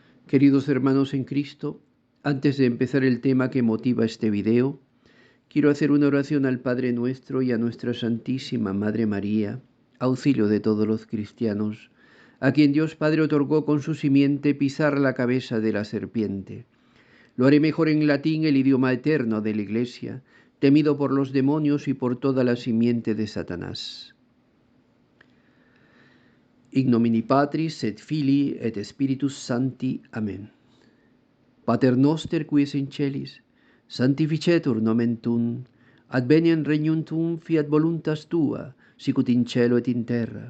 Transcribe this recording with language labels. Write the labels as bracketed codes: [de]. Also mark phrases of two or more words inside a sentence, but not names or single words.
[es] Queridos hermanos en Cristo, antes de empezar el tema que motiva este video, quiero hacer una oración al Padre Nuestro y a nuestra Santísima Madre María, auxilio de todos los cristianos, a quien Dios Padre otorgó con su simiente pisar la cabeza de la serpiente. Lo haré mejor en latín, el idioma eterno de la Iglesia, temido por los demonios y por toda la simiente de Satanás. [la] In nomine Patris et Filii et Spiritus Sancti. Amen. Pater noster qui es in celis, sanctificetur nomen tuum, adveniat regnum tuum, fiat voluntas tua, sicut in cielo et in terra.